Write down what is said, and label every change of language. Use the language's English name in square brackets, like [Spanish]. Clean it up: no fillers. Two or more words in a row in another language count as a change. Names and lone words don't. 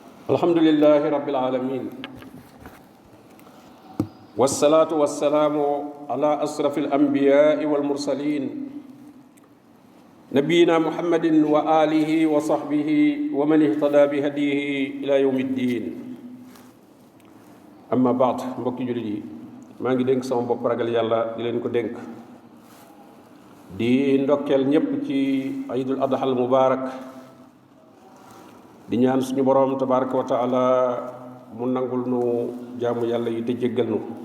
[Arabic] الحمد لله رب العالمين والصلاة والسلام على أشرف الأنبياء والمرسلين نبينا محمد وآله وصحبه ومن اهتدى بهديه إلى يوم الدين أما بعد [Wolof] mbokki jullit yi maa ngi dénk sama bopp ragal yàlla di leen ko dénk di ndokkeel ñépp ci [Arabic] عيد الأضحى المبارك [Wolof] di ñaan suñu borom [Arabic] تبارك وتعالى [Wolof] mu nangul nu jaamu yàlla yi te jéggal nu